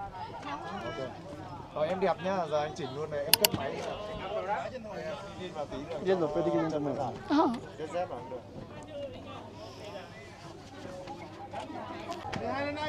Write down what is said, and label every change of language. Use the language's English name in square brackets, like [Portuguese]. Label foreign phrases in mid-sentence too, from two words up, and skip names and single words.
[Vietnamese] Rồi em đẹp nhá, giờ anh chỉnh luôn này, em cất máy. Đi vào tí rồi. [Filipino] Yan, pwede ka naman. Oo. [Vietnamese] Cái dép vào cũng được. Đây, hai lên đây.